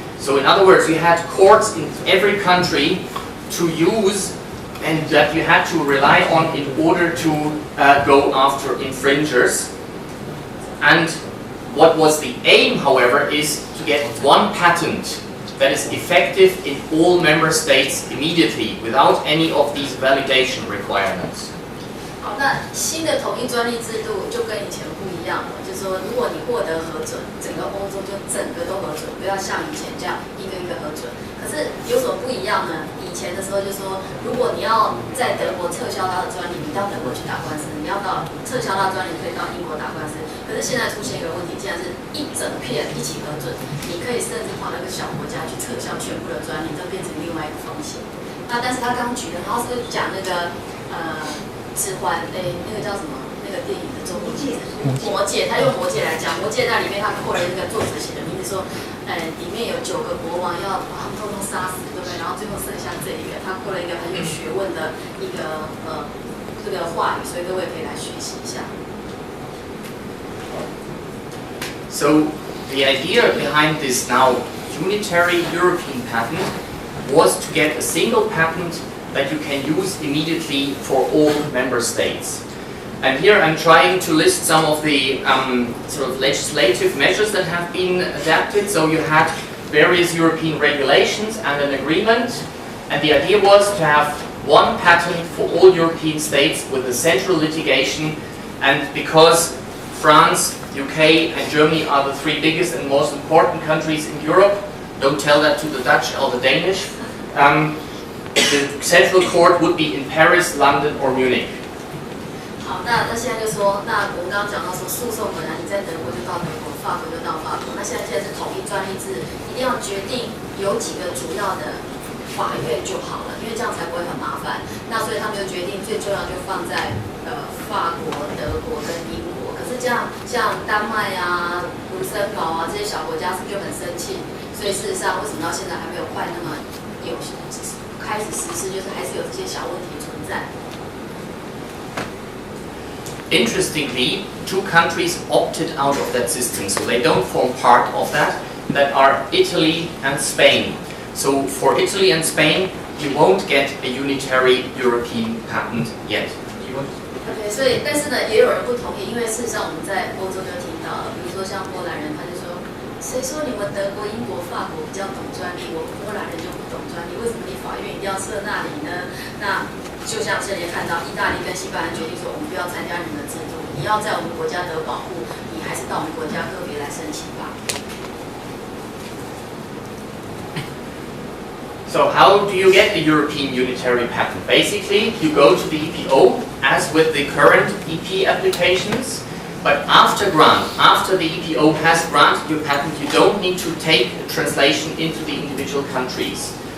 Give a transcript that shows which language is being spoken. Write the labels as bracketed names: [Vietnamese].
[English] So in other words, you had courts in every country to use and that you had to rely on in order to go after infringers. And what was the aim, however, is to get one patent that is effective in all member states immediately without any of these validation requirements. [Chinese] 好，那新的统一专利制度就跟以前不一样了，就是说，如果你获得核准，整个欧洲就整个都核准，不要像以前这样一个一个核准。可是有什么不一样呢？以前的时候就说，如果你要在德国撤销它的专利，你到德国去打官司；你要到撤销它的专利，可以到英国打官司。可是现在出现一个问题，既然是一整片一起核准，你可以甚至跑那个小国家去撤销全部的专利，这变成另外一个风险。那但是他刚举的，然后是讲那个指环，那个叫什么？那个电影的中文魔戒，他用魔戒来讲，魔戒那里面他扩了那个作者写的名字说，里面有9个国王要把他们通通杀死，对不对？然后最后剩下这一个，他扩了一个很有学问的一个这个话语，所以各位可以来学习一下。 [English] So the idea behind this now unitary European patent was to get a single patent that you can use immediately for all member states. And here I'm trying to list some of the sort of legislative measures that have been adapted. So you had various European regulations and an agreement, and the idea was to have one patent for all European states with a central litigation. And because France, UK and Germany are the three biggest and most important countries in Europe, don't tell that to the Dutch or the Danish, the central court would be in Paris, London or Munich. [Chinese] 好，那现在就说，那我们刚刚讲到说，诉讼本来你在德国就到德国，法国就到法国。那现在是统一专利制，一定要决定有几个主要的法院就好了，因为这样才不会很麻烦。那所以他们就决定最重要就放在法国、德国跟英国。可是这样像丹麦啊、卢森堡啊这些小国家是不是就很生气？所以事实上，为什么到现在还没有快那么有开始实施，就是还是有这些小问题存在。 [English] Interestingly, two countries opted out of that system, so they don't form part of that, that are Italy and Spain. So for Italy and Spain, you won't get a unitary European patent yet. [Chinese] OK， 所以但是呢，也有人不同意，因为事实上我们在欧洲就听到了，比如说像波兰人，他就说，谁说你们德国、英国、法国比较懂专利，我们波兰人就不懂专利，为什么你法院一定要设那里呢？那就像现在看到，意大利跟西班牙决定说，我们不要参加你们的制度，你要在我们国家得保护，你还是到我们国家个别来申请吧。 [English] So how do you get the European unitary patent? Basically, you go to the EPO, as with the current EP applications, but after grant, after the EPO has granted your patent, you don't need to take a translation into the individual countries.